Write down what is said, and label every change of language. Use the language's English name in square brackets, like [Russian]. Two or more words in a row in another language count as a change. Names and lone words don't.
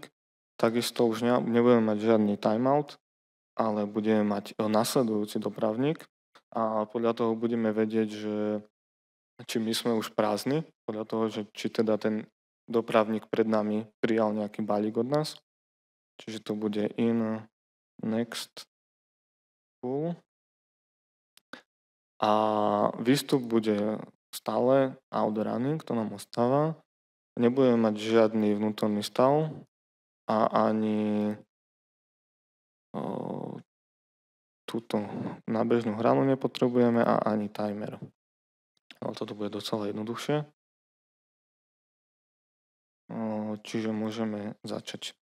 [Slovak] Takisto už nebudeme mať žiadny timeout, ale budeme mať nasledujúci dopravník a podľa toho budeme vedieť, že či my sme už prázdni, podľa toho, že či teda ten dopravník pred nami prijal nejaký balík od nás. Čiže to bude [English] in, next, full. [Slovak] A výstup bude stále [English] out running, [Slovak] to nám ostáva. Nebudeme mať žiadny vnútorný stav a ani túto nábežnú hranu nepotrebujeme a ani timer. Ale toto bude docela jednoduchšie. Čiže môžeme začať.